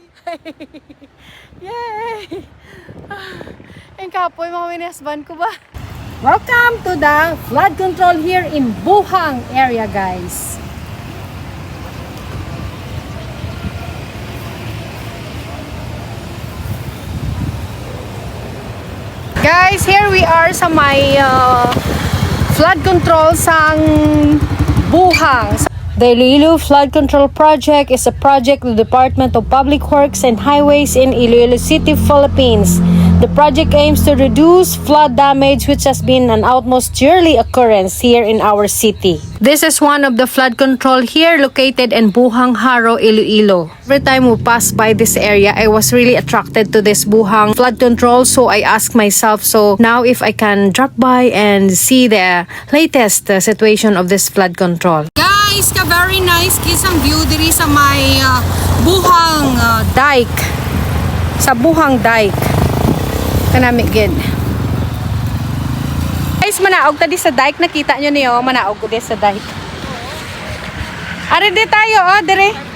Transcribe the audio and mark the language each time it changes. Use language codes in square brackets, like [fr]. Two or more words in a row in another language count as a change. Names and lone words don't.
[hil] Yay! Ang kapoy mga husband ko ba? [en] Welcome to the flood control here in Buhang area, guys. Guys, here we are [hil] sa may [en] flood control sang Buhang. The ILOILO Flood Control Project is a project of the Department of Public Works and Highways in Iloilo City, Philippines. The project aims to reduce flood damage which has been an almost yearly occurrence here in our city. This is one of the flood control here located in Buhang, Haro, Iloilo. Every time we pass by this area, I was really attracted to this Buhang flood control, so I asked myself, so now if I can drop by and see the latest situation of this flood control. [hil] Guys, ka [en] very nice [hil] kisang view diri sa may Buhang dike. Sa Buhang dike. Kanami gid. Guys, manaog ta di sa dike, nakita nyo niyo, manaog ko di sa dike. Are di tayo, oh, dire.